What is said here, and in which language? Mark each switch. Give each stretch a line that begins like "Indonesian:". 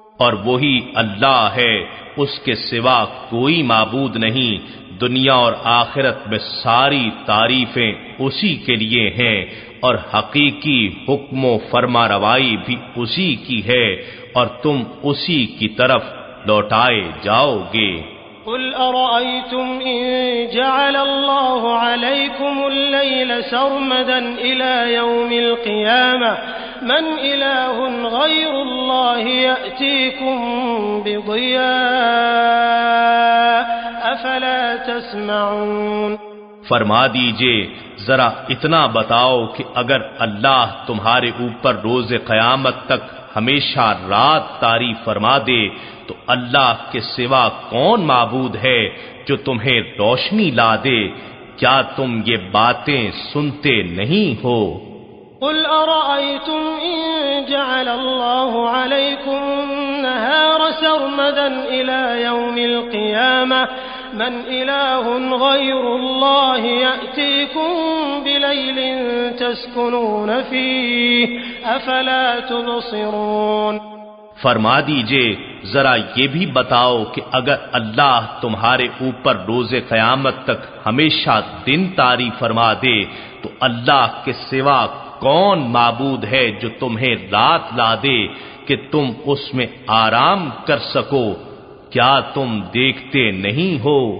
Urdu: اور وہی اللہ ہے، اس کے سوا کوئی معبود نہیں، دنیا اور آخرت میں ساری تعریفیں اسی کے لیے ہیں، اور حقیقی حکم و فرما روائی بھی اسی کی ہے، اور تم اسی کی طرف لوٹائے جاؤ گے۔
Arabic: قل أرأيتم إن جعل الله عليكم الليل سرمدا إلى يوم القيامة من إله غير الله يأتيكم بضياء أفلا تسمعون،
Urdu: فرما دیجئے ذرا اتنا بتاؤ کہ اگر اللہ تمہارے اوپر روز قیامت تک ہمیشہ رات طاری فرما دے تو اللہ کے سوا کون معبود ہے جو تمہیں روشنی لا دے؟ کیا تم یہ باتیں سنتے نہیں ہو؟
Arabic: قل أرأيتم إن جعل الله عليكم النهار سرمدا إلى يوم القيامة من إله غير الله يأتيكم بليل تسكنون فيه أفلا تبصرون،
Urdu: فرما دیجئے ذرا یہ بھی بتاؤ کہ اگر اللہ تمہارے اوپر روز قیامت تک ہمیشہ دن طاری فرما دے تو اللہ کے سوا کون معبود ہے جو تمہیں رات لا دے کہ تم اس میں آرام کر سکو؟ کیا تم دیکھتے نہیں ہو؟